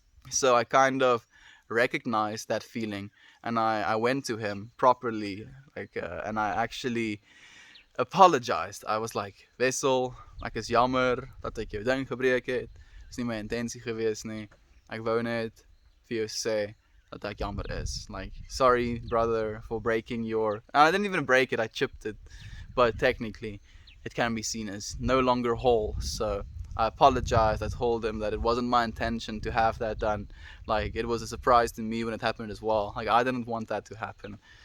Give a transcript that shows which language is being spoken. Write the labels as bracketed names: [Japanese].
[English] So I kind of recognized that feeling, and I went to him properly, and I actually apologized. I was like, [Afrikaans] Wessel, ek is jammer dat ek jou ding gebreek het. Dis nie my intensie gewees nie. Ek wou net vir jou sê dat ek jammer is. [English] Like, sorry, brother, for breaking your... And I didn't even break it, I chipped it. But technically, it can be seen as no longer whole. So I apologized. I told him that it wasn't my intention to have that done. Like, it was a surprise to me when it happened as well. Like, I didn't want that to happen.